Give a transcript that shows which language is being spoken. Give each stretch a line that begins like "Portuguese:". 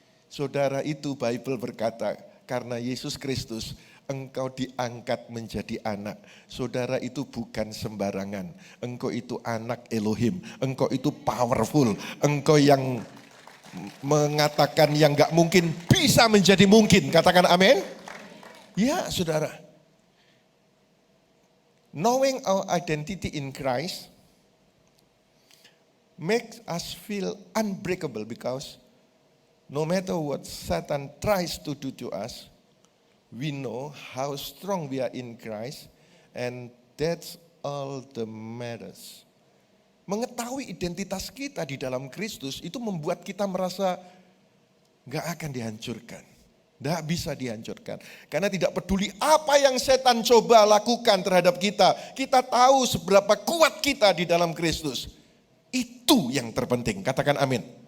Indonesian: Saudara, itu Bible berkata, karena Yesus Kristus engkau diangkat menjadi anak. Saudara, itu bukan sembarangan. Engkau itu anak Elohim. Engkau itu powerful. Engkau yang mengatakan yang gak mungkin bisa menjadi mungkin. Katakan amin. Ya saudara.
English: Knowing our identity in Christ makes us feel unbreakable, because no matter what Satan tries to do to us, we know how strong we are in Christ, and that's all that matters.
Indonesian: Mengetahui identitas kita di dalam Kristus itu membuat kita merasa gak akan dihancurkan. Tidak bisa dihancurkan. Karena tidak peduli apa yang setan coba lakukan terhadap kita. Kita tahu seberapa kuat kita di dalam Kristus. Itu yang terpenting. Katakan amin.